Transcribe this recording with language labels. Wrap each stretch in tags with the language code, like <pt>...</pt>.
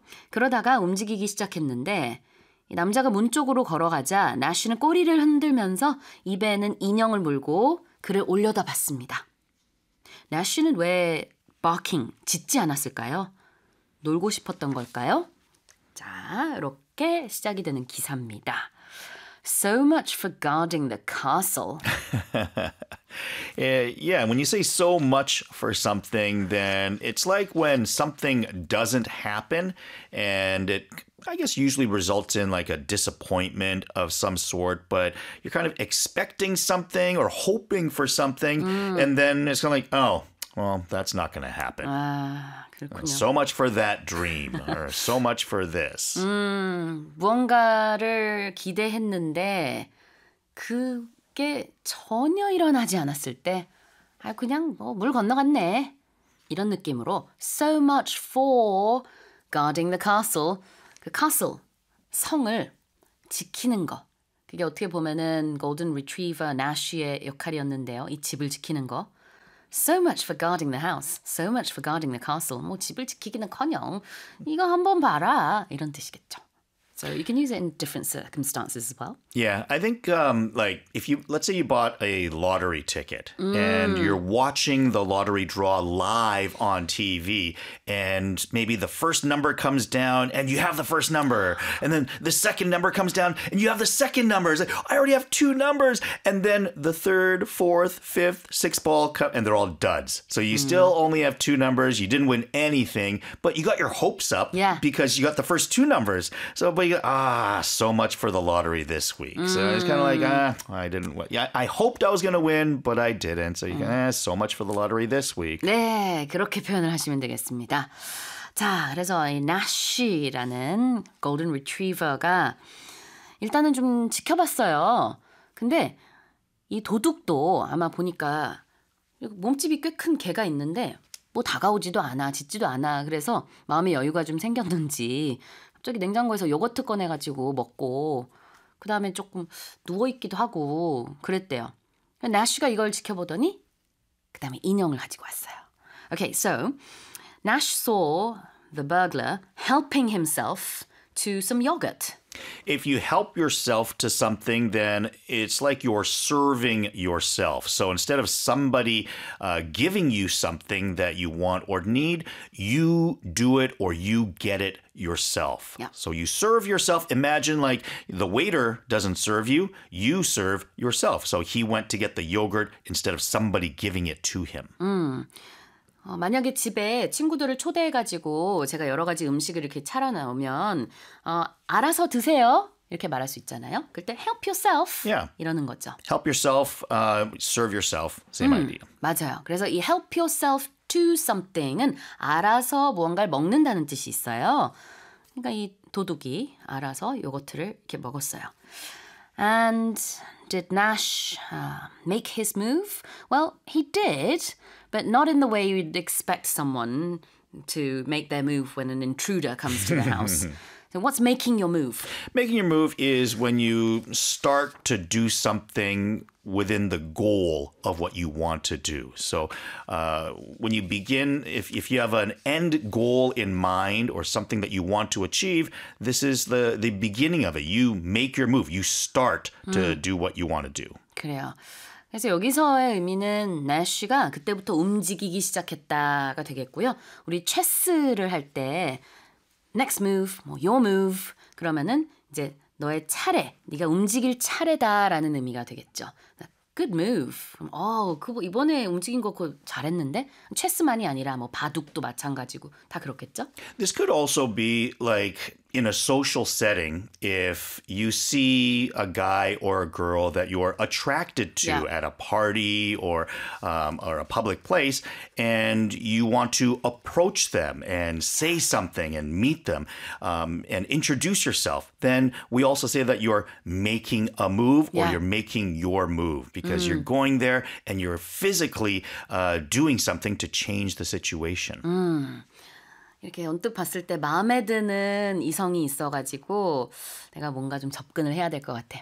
<ko>그러다가 움직이기 시작했는데 남자가 문 쪽으로 걸어가자 나쉬는 꼬리를 흔들면서 입에는 인형을 물고 그를 올려다봤습니다. 나쉬는 왜 barking, 짖지 않았을까요? 놀고 싶었던 걸까요? 자, 이렇게 시작이 되는 기사입니다.</ko> <en>So much for guarding the castle. Yeah, when you say so much for something, then it's like when something doesn't happen and it, I guess, usually results in like a disappointment of some sort, but you're kind of expecting something or hoping for something, and then it's kind of like, oh, well, that's not going to happen. So much for that dream, or so much for this.</en> <ko>무언가를 기대했는데 그게 전혀 일어나지 않았을 때, 아 그냥 뭐 물 건너갔네 이런 느낌으로</ko> <en>so much for guarding the castle.</en> <ko>그 castle 성을 지키는 거. 그게 어떻게 보면은 golden retriever Nash의 역할이었는데요. 이 집을 지키는 거.</ko> <en>So much for guarding the house. So much for guarding the castle.</en> <ko>뭐 집을 지키기는커녕 이거 한번 봐라 이런 뜻이겠죠.</ko> <en>So you can use it in different circumstances as well. Yeah, I think like if you let's say you bought a lottery ticket and you're watching the lottery draw live on TV, and maybe the first number comes down and you have the first number, and then the second number comes down and you have the second number. It's like, I already have two numbers, and then the third, fourth, fifth, sixth ball come and they're all duds. So you still only have two numbers. You didn't win anything, but you got your hopes up because you got the first two numbers. So. So much for the lottery this week. So it's kind of like, I didn't win. Yeah, I hoped I was going to win, but I didn't. So you can, so much for the lottery this week.</en> <ko>네, 그렇게 표현을 하시면 되겠습니다. 자, 그래서 이 나쉬라는 골든 리트리버가 일단은 좀 지켜봤어요. 근데 이 도둑도 아마 보니까 몸집이 꽤 큰 개가 있는데 뭐 다가오지도 않아, 짖지도 않아. 그래서 마음의 여유가 좀 생겼는지 갑자기 냉장고에서 요거트 꺼내가지고 먹고 그 다음에 조금 누워있기도 하고 그랬대요. 나쉬가 이걸 지켜보더니 그 다음에 인형을 가지고 왔어요.</ko> <en>Okay, so Nash saw the burglar helping himself to some yogurt. If you help yourself to something, then it's like you're serving yourself. So instead of somebody giving you something that you want or need, you do it or you get it yourself. Yeah. So you serve yourself. Imagine like the waiter doesn't serve you, you serve yourself. So he went to get the yogurt instead of somebody giving it to him. Mm.</en> <ko>만약에 집에 친구들을 초대해가지고 제가 여러 가지 음식을 이렇게 차려놓으면 알아서 드세요 이렇게 말할 수 있잖아요. 그때</ko> <en>help yourself yeah.</en> <ko>이러는 거죠.</ko> <en>Help yourself, serve yourself, same idea.</en> <ko>맞아요. 그래서 이</ko> <en>help yourself to something</en> <ko>은 알아서 무언가를 먹는다는 뜻이 있어요. 그러니까 이 도둑이 알아서 요거트를 이렇게 먹었어요.</ko> <en>And did Nash make his move? Well, he did. But not in the way you'd expect someone to make their move when an intruder comes to the house. So what's making your move? Making your move is when you start to do something within the goal of what you want to do. So when you begin, if you have an end goal in mind or something that you want to achieve, this is the beginning of it. You make your move. You start to do what you want to do.</en> <ko>그래요. 그래서 여기서의 의미는 나쉬가 그때부터 움직이기 시작했다가 되겠고요. 우리 체스를 할 때</ko> <en>next move,</en> <ko>뭐</ko> <en>your move</en> <ko>그러면은 이제 너의 차례, 네가 움직일 차례다라는 의미가 되겠죠.</ko> <en>Good move.</en> <ko>이번에 움직인 거 잘했는데 체스만이 아니라 뭐 바둑도 마찬가지고 다 그렇겠죠?</ko> <en>This could also be like in a social setting if you see a guy or a girl that you're attracted to yeah. at a party or a public place and you want to approach them and say something and meet them and introduce yourself, then we also say that you're making a move or yeah. you're making your move because you're going there and you're physically doing something to change the situation. Mm.</en> <ko>이렇게 언뜻 봤을 때 마음에 드는 이성이 있어가지고 내가 뭔가 좀 접근을 해야 될 것 같아.</ko>